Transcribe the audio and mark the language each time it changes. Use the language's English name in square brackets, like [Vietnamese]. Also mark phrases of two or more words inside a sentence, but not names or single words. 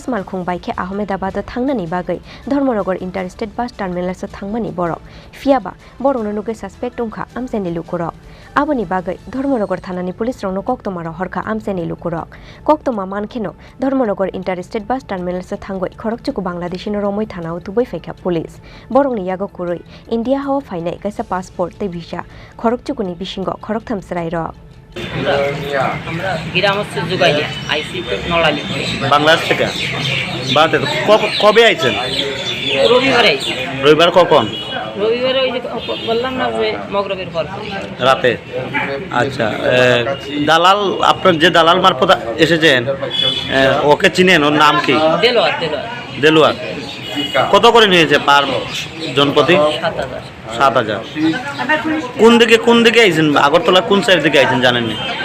[Kok Borok] Malkhung Baike Ahmedabad thangnani bagai Dharmanagar Interstate Bus Terminal thangmani borok fiaba borok no nuge suspect ungkha amsani lukurok aboni bagai Dharmanagar thanani Police rongno koktoma horka amseni lukurok koktoma mankheno Dharmanagar Interstate Bus Terminal thangoi Khorokchuku Bangladeshi no romoi thana utuboi faika police borongni yago kuroi India hawa fainai kaisa passport te visa Khorokchuku ni bisingo khoroktham srai ro [Bangla] আমরা গ্রামস্থ জুগাইলে আইসি তো নড়ালি বাংলাদেশ থেকে বাতে কবে আইছেন রবিবারে আইছি রবিবার কখন রবিবারে ওই যে বললাম না যে মগরবের পর রাতে আচ্ছা দালাল আপনার যে দালাল মারফত এসেছেন ওকে চিনেন ওর নাম কি দেলোয়ার কত করে নিয়েছে পার জনপ্রতি ৭,০০০ কোন দিকে আইছেন আগরতলা কোন সাইড দিকে আইছেন জানেন না